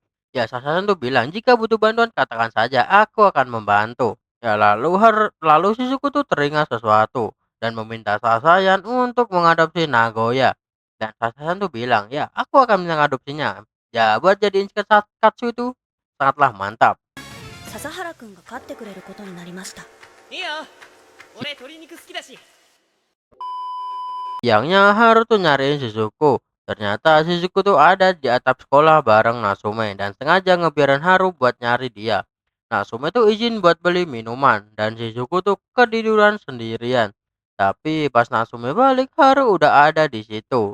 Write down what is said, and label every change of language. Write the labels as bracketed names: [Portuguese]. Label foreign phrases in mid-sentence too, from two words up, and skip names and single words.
[Indonesian] Ya Sasayan tuh bilang, jika butuh bantuan katakan saja, aku akan membantu. Ya lalu Shizuku tuh teringat sesuatu dan meminta Sasayan untuk mengadopsi Nagoya. Dan Sasayan tuh bilang, ya aku akan mengadopsinya. Ya buat jadiin katsu itu sangatlah mantap. [Japanese] 笹原くんが飼ってくれることになりました。いいよ俺鶏肉好きだし [Indonesian] Siangnya Haru tuh nyariin Shizuku. Ternyata Shizuku tuh ada di atap sekolah bareng Natsume dan sengaja ngebiarin Haru buat nyari dia. Natsume tuh izin buat beli minuman dan Shizuku tuh ketiduran sendirian. Tapi pas Natsume balik, Haru udah ada di situ.